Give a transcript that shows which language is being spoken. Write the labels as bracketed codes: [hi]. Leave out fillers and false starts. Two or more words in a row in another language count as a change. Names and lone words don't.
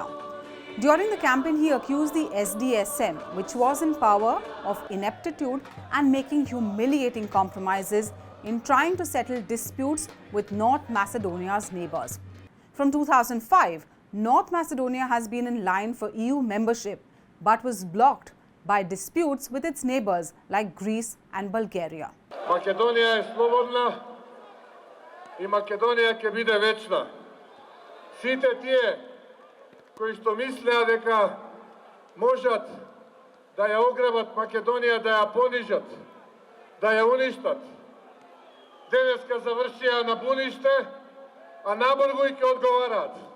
[en] During the campaign, he accused the SDSM, which was in power, of ineptitude and making humiliating compromises in trying to settle disputes with North Macedonia's neighbors. From 2005, North Macedonia has been in line for EU membership but was blocked by disputes with its neighbors like Greece and Bulgaria. [mk] Македонија е слободна и Makedonija ќе биде вечна. Сите тие кои што мислеа дека можат да ја ограбат Македонија, да ја понижат, да ја уништат, денеска завршија на буниште, а набргу и ќе одговараат.